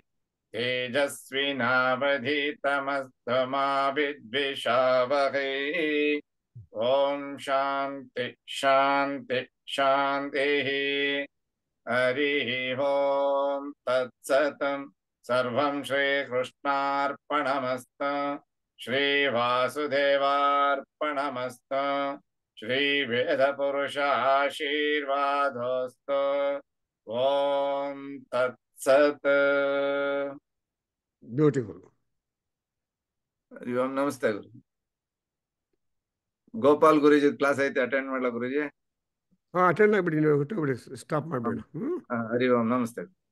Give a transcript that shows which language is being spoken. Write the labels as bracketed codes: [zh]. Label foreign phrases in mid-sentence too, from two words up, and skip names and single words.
[sa] तेजस्विनावधीतमस्तु मा विद्विषावहै ॐ शान्ति शान्ति शान्तिः हरिः ॐ तत्सत् सर्वं श्रीकृष्णार्पणमस्तु श्रीवासुदेवार्पणमस्तु श्रीवेदपुरुषाशीर्वादोऽस्तु ॐ तत्सत् [en] ಬ್ಯೂಟಿಫುಲ್. [sa] हरि ओम नमस्ते गुरु [kn] ಗೋಪಾಲ್ ಗುರೂಜಿ ಕ್ಲಾಸ್ ಐತೆ ಅಟೆಂಡ್ ಮಾಡ್ಲಾ ಗುರೂಜಿ ಅಟೆಂಡ್ ಆಗ್ಬಿಡಿ, ನೀವು ಹೊಟ್ಟೋಗ್ಬಿಡಿ, ಸ್ಟಾಪ್ ಮಾಡಬೇಡ. [sa] ಹರಿ ಓಂ ನಮಸ್ತೆ